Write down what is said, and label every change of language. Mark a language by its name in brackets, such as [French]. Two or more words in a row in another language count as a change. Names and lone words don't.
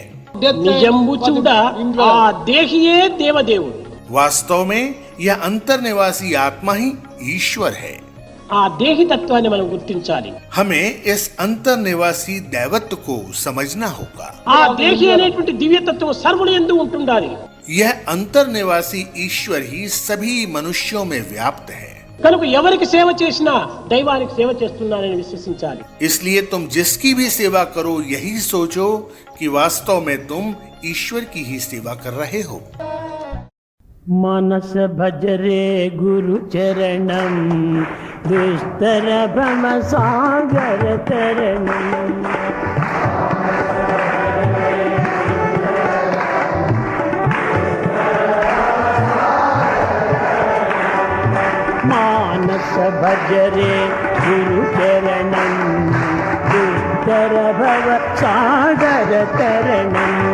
[Telugu] నిజంబు చూడ ఆ దేహియే దేవదేవుడు. [Hindi] वास्तव में यह अंतर्निवासी आत्मा ही ईश्वर है. [Telugu] ఆ దేహి తత్వాన్ని మనం గుర్తించాలి. [Hindi] हमें इस अंतर्निवासी दैवत्व को समझना होगा. [Telugu] ఆ దేహి అనేటువంటి దివ్యతత్వం సర్వుని యందు ఉంటుండాలి. [Hindi] यह अंतर्निवासी ईश्वर ही सभी मनुष्यों में व्याप्त है. [Telugu] కనుక ఎవరికి సేవ చేసినా దైవానికి సేవ చేస్తున్నానని విశ్వసించాలి. [Hindi] इसलिए तुम जिसकी भी सेवा करो यही सोचो कि वास्तव में तुम ईश्वर की ही सेवा कर रहे हो. [Sanskrit] मनस भजरे गुरु चरणम दुस्तर भ्रम सागर तरणम. मानस भजरे गुरु चरणम दुस्तर भव सागर तरणम.